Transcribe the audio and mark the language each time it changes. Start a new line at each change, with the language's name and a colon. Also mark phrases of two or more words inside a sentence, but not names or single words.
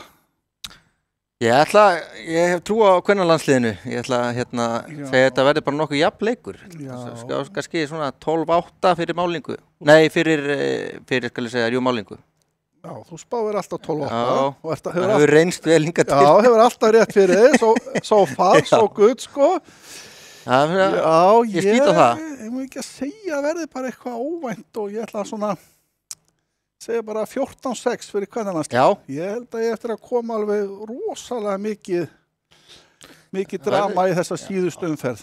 Icelandic: Ég hef trú á kvennalandsliðinu. Ég ætla að segja þetta verður bara nokkuð jafn leikur. Kannski svona 12-8 fyrir málingu. Nei, fyrir skal ég segja, málingu. Já, þú spáir alltaf 12-8. Já, það hefur reynst vel hingað til. Já, hefur alltaf rétt fyrir þig,
English: so far, so good,
Icelandic: sko. Já, ég skýt á það. Ég má ekki að segja að verði bara eitthvað óvænt og ég ætla að svona segja bara 14-6 fyrir kvennalandsliðið. Já. Ég held að ég eftir að koma alveg rosalega mikið drama í þessa síðustu umferð.